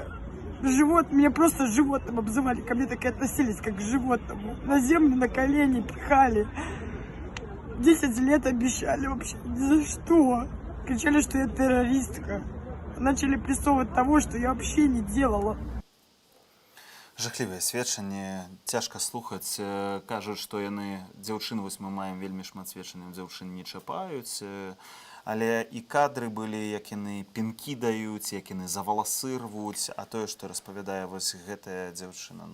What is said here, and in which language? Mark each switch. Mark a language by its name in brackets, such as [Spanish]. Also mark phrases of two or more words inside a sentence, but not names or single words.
[Russian] Меня просто животным обзывали. Ко мне так и относились, как к животному. На землю, на колени пихали. 10 лет обещали вообще. Ни за что. Кричали, что я террористка. Начали прессовывать того, что я вообще не делала. [Belarusian] Жахлівыя сведчанні, цяжка слухаць. Кажуць, што яны дзяўчын, вось мы маем вельмі шмат сведчанняў, дзяўчын не чапаюць. Але і кадры былі, як яны пінкі даюць, як яны за валасы рвуць, а тое, што распавядае вось гэтая дзяўчына.